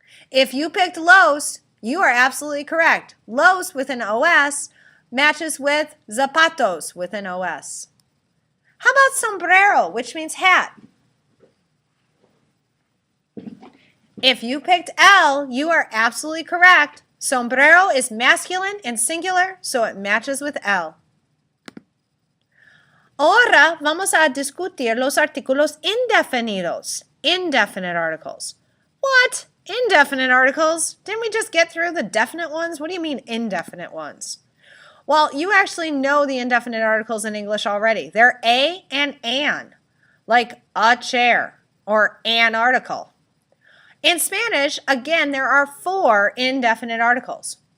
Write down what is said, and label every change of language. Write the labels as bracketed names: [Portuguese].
[English] If you picked los, you are absolutely correct. Los with an OS matches with zapatos with an OS. How about sombrero, which means hat? If you picked L, you are absolutely correct. Sombrero is masculine and singular, so it matches with L. [Spanish] Ahora vamos a discutir los artículos indefinidos, [English] indefinite articles. What? Indefinite articles? Didn't we just get through the definite ones? What do you mean indefinite ones? Well, you actually know the indefinite articles in English already. They're a and an, like a chair or an article. In Spanish, again, there are four indefinite articles.